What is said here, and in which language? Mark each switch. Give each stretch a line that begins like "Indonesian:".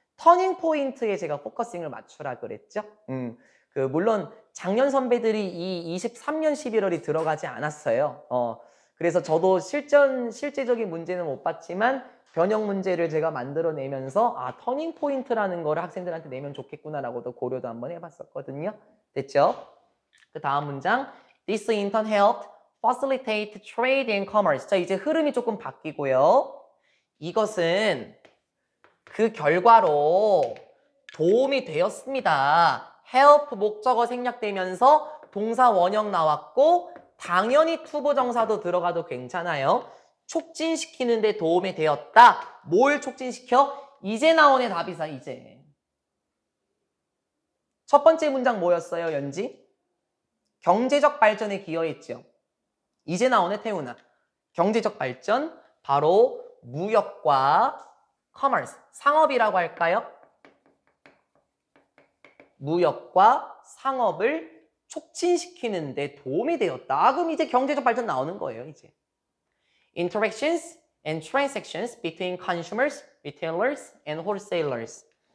Korean: 터닝 포인트에 제가 포커싱을 맞추라 그랬죠? 물론 작년 선배들이 이 23년 11월이 들어가지 않았어요. 그래서 저도 실제적인 문제는 못 봤지만 변형 문제를 제가 만들어내면서 터닝 포인트라는 거를 학생들한테 내면 좋겠구나라고도 고려도 한번 해봤었거든요. 됐죠? 그 다음 문장.
English: This intern helped facilitate trade and commerce.
Korean: 자, 이제 흐름이 조금 바뀌고요. 이것은 그 결과로 도움이 되었습니다. help 목적어 생략되면서 동사 원형 나왔고 당연히 투부정사도 들어가도 괜찮아요. 촉진시키는데 도움이 되었다. 뭘 촉진시켜? 이제 나오네 답이사 이제. 첫 번째 문장 뭐였어요 연지? 경제적 발전에 기여했죠. 이제 나오네 태훈아. 경제적 발전 바로 무역과 커머스, 상업이라고 할까요? 무역과 상업을 촉진시키는 데 도움이 되었다. 그럼 이제 경제적 발전 나오는 거예요, 이제.
English: Interactions and transactions between consumers, retailers, and wholesalers.